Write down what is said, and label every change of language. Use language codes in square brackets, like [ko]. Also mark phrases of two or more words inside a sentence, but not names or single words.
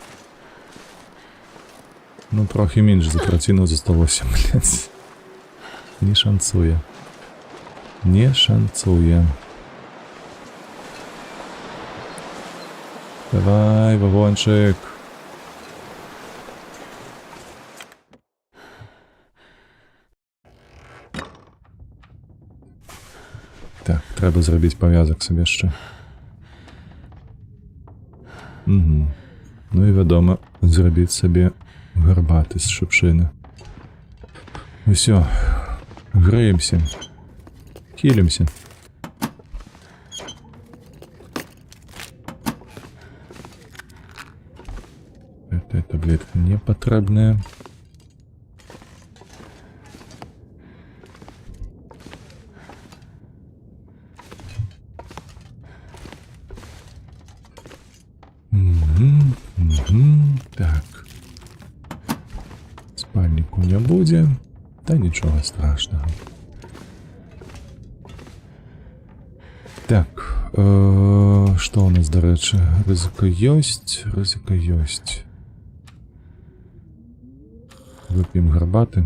[uk] Ну, трохи менш за траціну засталося, блядь. Не шанцуе. Не шанцуе. Давай, вагончик. Так, треба зробити пов'язок собі ще. Угу. Ну і відомо, зробити собі гарбати з шипшини. [be] Усё, греемся. Хилимся. [ru] Это таблетка непотребная. Так. [uk] Спальнику не буде. Та нічого страшного. Так. Що у нас, до речі? Ризика єсть. Ризика єсть. Вип'ємо гарбати.